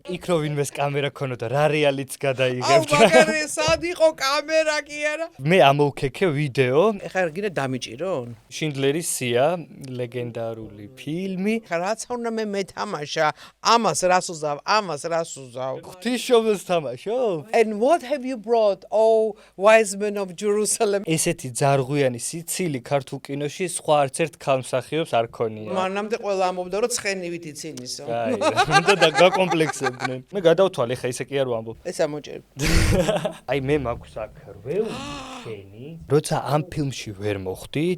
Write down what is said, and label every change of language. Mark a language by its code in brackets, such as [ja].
[ka] იქ რო ვინმეს კამერა ქონოდა, რა რეალიც აუ, გადაიღებდა. მაგარი სად იყო კამერა კი არა? მე ამოვქექე ვიდეო. ეხლა გინდა დამიჭირონ? შინდლერის სია, ლეგენდარული ფილმი. რაც უნდა მე მეთამაშა, ამას რას უზავ, ამას რას უზავ. ღვთისმშობელს თამაშობ? [en] And what have you brought, oh wise men of Jerusalem? [ka] ესეთი ძარღვიანი სიცილი ქართულ კინოში სხვა არც ერთ ქალმსახიობს არ ქონია. მანამდე ყველა ამბობდა, რომ ცხენივით იცინისო. აი, უნდა გაკომპლექსებდნენ. მე გადავთვალე ხა ისე კი არ ვამბობ. ეს ამოჭერებ. აი მე მაქვს აქ რვეული შენი. როცა ამ ფილმში ვერ მოხვდი,